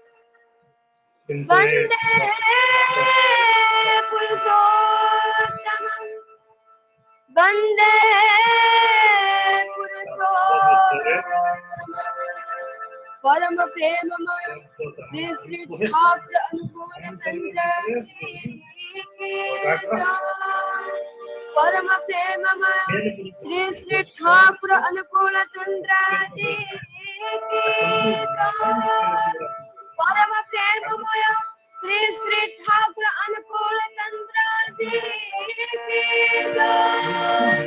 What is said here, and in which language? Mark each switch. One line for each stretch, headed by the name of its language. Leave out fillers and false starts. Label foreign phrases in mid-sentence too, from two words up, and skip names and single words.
Sanskrit: वन्दे पुरुषोत्तमं वन्दे
Hindi: पुरुषोत्तमं परम प्रेममय श्री श्री ठाकुर अनुकूल चंद्र परम प्रेममय श्री श्री ठाकुर अनुकूल चंद्र जी की जय। परम प्रेममय श्री श्री ठाकुर अनुकूल चंद्र जी की जय।